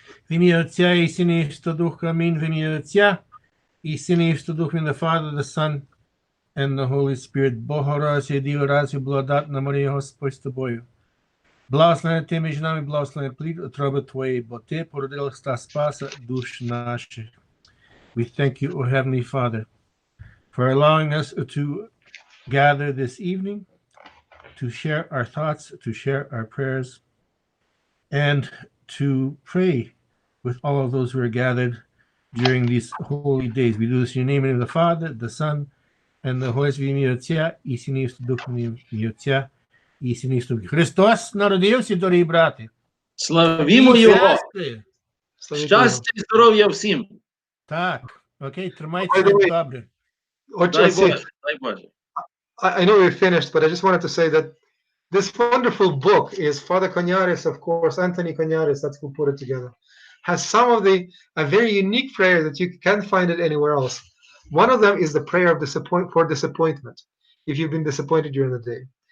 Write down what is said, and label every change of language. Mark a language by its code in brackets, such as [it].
[uk] В ім'я Отця і Сина і Святого Духа, амінь. В ім'я Отця і Сина і Святого Духа, [en] the Father, the Son, and the Holy Spirit. [uk] Богородиця, Діва, радість, благодатна Марія, Господь з тобою. Благословена ти між нами, благословений плід утроби твоєї, бо ти породила Христа Спаса душ наших. [en] We thank you, O Heavenly Father, for allowing us to gather this evening, to share our thoughts, to share our prayers, and to pray with all of those who are gathered during these holy days. We do this in the name of the Father, the Son, and the Holy Spirit, [uk] в ім'я Отця і Сина і Святого Духа, в ім'я Отця і Сина і Святого Духа. Христос народився, дорогі брати. Славімо Його! Щастя! Щастя і здоров'я всім! Так, окей, тримайтеся добре. Дай Боже. [en] I know we finished, but I just wanted to say that this wonderful book is Father Cognaris, of course, Anthony Cognaris, that's who put it together, has some of a very unique prayer that you can't find it anywhere else. One of them is the prayer of disappointment, if you've been disappointed during the day.